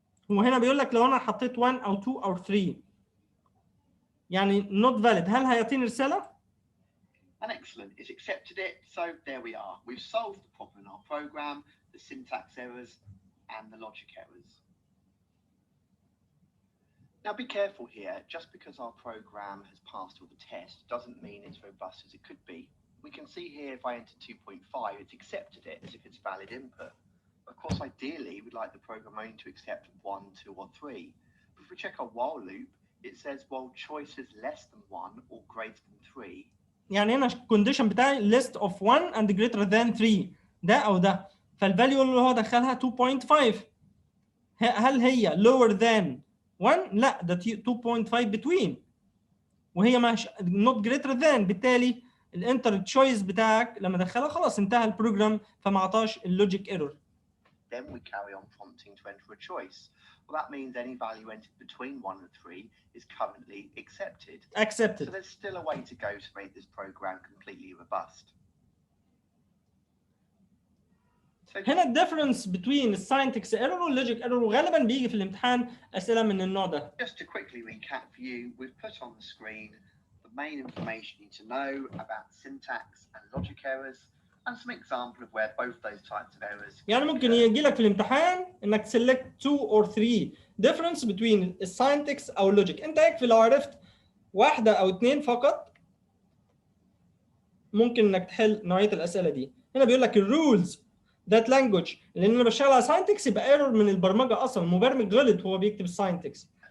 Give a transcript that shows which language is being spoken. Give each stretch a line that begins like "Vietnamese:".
Arabic: هو هنا بيقول لك لو انا حطيت 1 او 2 او 3 يعني
English: not valid،
Arabic: هل هيعطيني رسالة؟
English: And excellent, it's accepted it. So there we are. We've solved the problem in our program, the syntax errors and the logic errors. Now be careful here, just because our program has passed all the tests doesn't mean it's robust as it could be. We can see here if I enter 2.5, it's accepted it as if it's valid input. Of course, ideally, we'd like the program only to accept 1, 2, or 3. But if we check our while loop, it says, well, choice is less than 1 or greater than 3.
Arabic: يعني هنا الكونديشن بتاعي
English: list of 1 and greater than 3
Arabic: ده او ده، فالفاليو اللي هو دخلها 2.5 هل هي
English: lower than 1؟
Arabic: لا، ده 2.5 between، وهي مش
English: not greater than،
Arabic: بالتالي الانتر تشويس بتاعك لما دخلها خلاص انتهى البروجرام فما عطاش اللوجيك ايرور.
English: Then we carry on prompting to enter a choice. Well, that means any value entered between 1 and 3 is currently accepted. So there's still a way to go to make this program completely robust.
Arabic: هنا الديفرنس بين الساينتكس ايرور واللوجيك ايرور، وغالبا بيجي في الامتحان اسئله من النوع ده.
English: Just to quickly recap for you, we've put on the screen the main information you need to know about syntax and logic errors and some example of where both those types of errors.
Arabic: يعني ممكن يجي لك في الامتحان انك
English: select 2 or 3 difference between
Arabic: الساينتكس او اللوجيك. انت يكفي لو عرفت واحده او اثنين فقط ممكن انك تحل نوعيه الاسئله دي. هنا بيقول لك الرولز ذات لانجوج، لان انا بشتغل على ساينتكس يبقى ايرور من البرمجه اصلا، المبرمج غلط وهو بيكتب الساينتكس.